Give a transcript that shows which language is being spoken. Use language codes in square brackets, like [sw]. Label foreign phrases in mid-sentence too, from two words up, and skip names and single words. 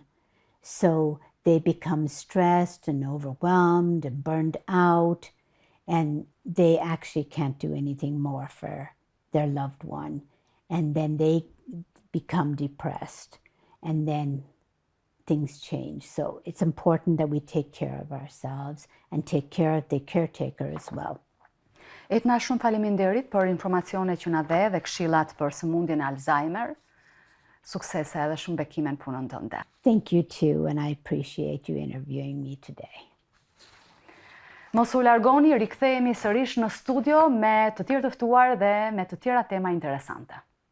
[en] So they become stressed and overwhelmed and burned out, and they actually can't do anything more for their loved one. And then they become depressed, and then things change. So it's important that we take care of ourselves and take care of the caretaker as well. [sq] Eithne, shumë faleminderit për informacionet që na dhe dhe këshillat për sëmundjen e Alzheimer. Suksese edhe shumë bekime në punën tënde. [en] Thank you too, and I appreciate you interviewing me today. [sq] Mos u largoni, rikthehemi sërish në studio me të tjerë të ftuar dhe me të tjera tema interesante.